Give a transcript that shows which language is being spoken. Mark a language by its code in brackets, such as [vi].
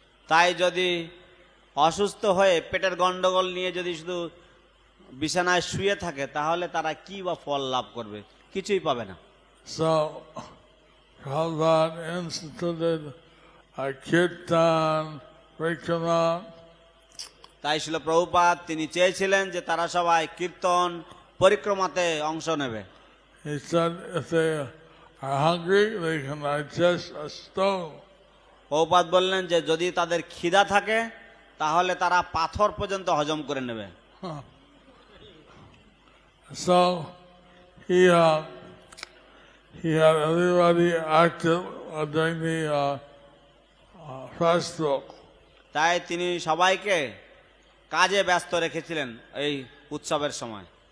[bn] তাই যদি অসুস্থ হয়ে পেটের গন্ডগোল নিয়ে যদি শুধু বিছানায় শুয়ে থাকে তাহলে তারা কি বা ফল লাভ করবে? কিছুই পাবে না। [en] So Prabhupada instituted a kirtan, parikrama. [bn] তাই ছিল প্রভুপাদ তিনি চেয়েছিলেন যে তারা সবাই কীর্তন পরিক্রমাতে অংশ নেবে। [en] He said if they are hungry, they can digest a stone. [bn] Prabhupada বললেন যে যদি তাদের খিদা থাকে তাহলে তারা পাথর পর্যন্ত হজম করে নেবে। [en] So he had everybody active during the festival. [bn] তাই তিনি সবাইকে কাজে ব্যস্ত রেখেছিলেন এই উৎসবের সময়।